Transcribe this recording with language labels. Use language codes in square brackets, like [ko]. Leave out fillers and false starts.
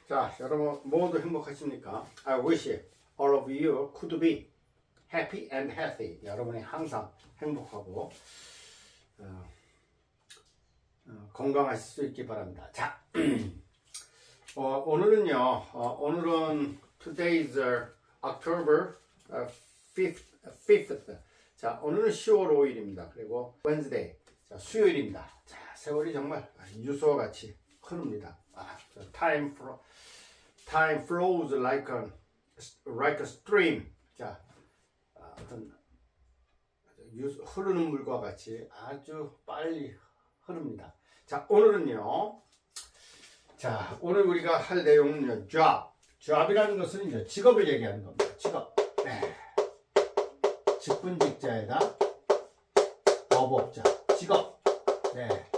[ko] 자, 여러분 모두 행복하십니까? [en] I wish all of you could be happy and healthy. [ko] 여러분이 항상 행복하고 건강하실 수 있기 바랍니다. 자, 오늘은요. 오늘은 [en] today's October 5th. [ko] 자, 오늘은 10월 5일입니다. 그리고 Wednesday. 자, 수요일입니다. 자, 세월이 정말 유수와 같이 흐릅니다. [en] Time flows like a stream. [ko] 자, 어떤 흐르는 물과 같이 아주 빨리 흐릅니다. 자, 오늘은요. 자, 오늘 우리가 할 내용은요. job이라는 것은 이제 직업을 얘기하는 겁니다. 직업. 네. 직분직자에다 업업자. 직업. 네.